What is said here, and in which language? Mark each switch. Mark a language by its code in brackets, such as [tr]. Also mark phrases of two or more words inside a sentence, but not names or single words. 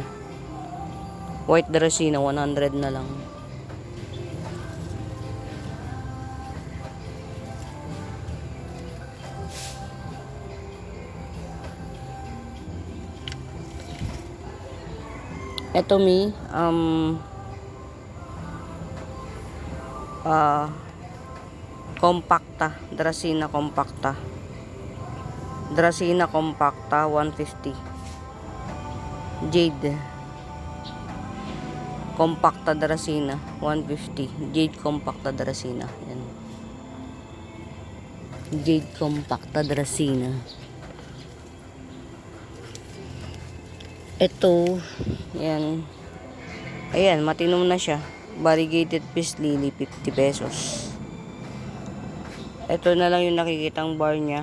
[tl] White Dracena 100 na lang. Ito mi, compacta, Dracena compacta. Dracena compacta 150. Jade compacta Dracena 150. Jade compacta Dracena. Yan. Jade compacta Dracena. Ito, yan. Ayan, matinom na siya. Variegated peace lily, 50 pesos. Ito na lang yung nakikitang bar niya.